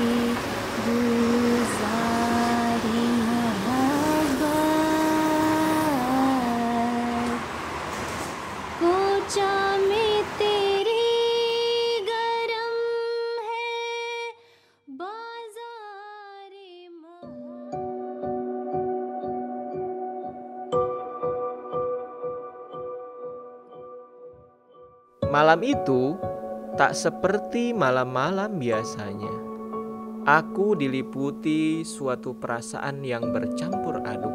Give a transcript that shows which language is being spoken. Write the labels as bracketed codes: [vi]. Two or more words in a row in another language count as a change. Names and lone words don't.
[ur] گزاری محبت کوچہ میں تیری گرم ہے بازارے [id] Malam itu tak seperti malam-malam biasanya. Aku diliputi suatu perasaan yang bercampur aduk.